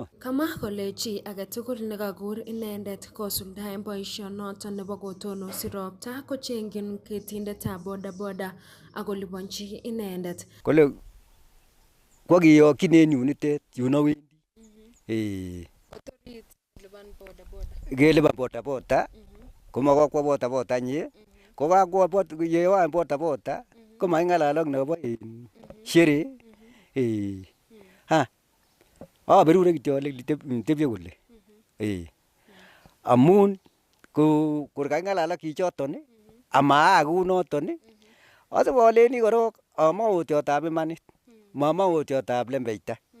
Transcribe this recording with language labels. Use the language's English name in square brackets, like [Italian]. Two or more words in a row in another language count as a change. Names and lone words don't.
[Kalenjin] Kama kole chi agetugul nekakur inendet kosuldaen boisionoton nebo kotonosi ropta kochengin ketindetab bodaboda akoliponchi inendet. Kole kwakiyokyin en yunitet yun awendi. Kelipan bodaboda komakokwo bodaboda nye kokakwo yewan bodaboda komaking'alal ak nebo shere. Berure kityo ole tebye kole. Amun kor kaking'alal ak chichoton ama kunoton asipoleni korok amaotiotab imanit mamaotiotab lembeita.